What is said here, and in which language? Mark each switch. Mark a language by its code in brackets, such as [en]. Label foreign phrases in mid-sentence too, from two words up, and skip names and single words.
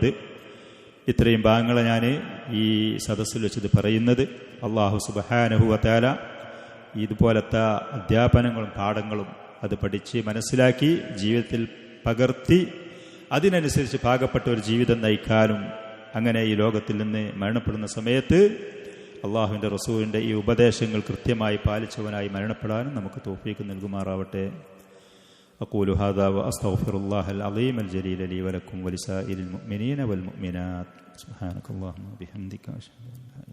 [ml] ഇത്രയും ഭാഗങ്ങൾ ഞാൻ ഈ സദസ്സിൽ വെച്ചത് പറയുന്നത് [ar] الله سبحانه وتعالى [ml] ഇതുപോലത്തെ അധ്യാപനങ്ങളും പാഠങ്ങളും അത് പഠിച്ച് മനസ്സിലാക്കി ജീവിതത്തിൽ പകർത്തി അതിനനുസരിച്ച് പാകപ്പെട്ട ഒരു ജീവിതം നയിക്കാനും അങ്ങനെ ഈ ലോകത്തിൽ നിന്ന് മരണപ്പെടുന്ന സമയത്ത് അള്ളാഹുവിൻ്റെ റസൂലിൻ്റെ ഈ ഉപദേശങ്ങൾ കൃത്യമായി പാലിച്ചവനായി മരണപ്പെടാനും നമുക്ക് തൗഫീഖ് നൽകുമാറാവട്ടെ. [ar] أقول هذا وأستغفر الله العظيم الجليل لي ولكم ولسائر المؤمنين والمؤمنات. سبحانك اللهم وبحمدك أشهد أن لا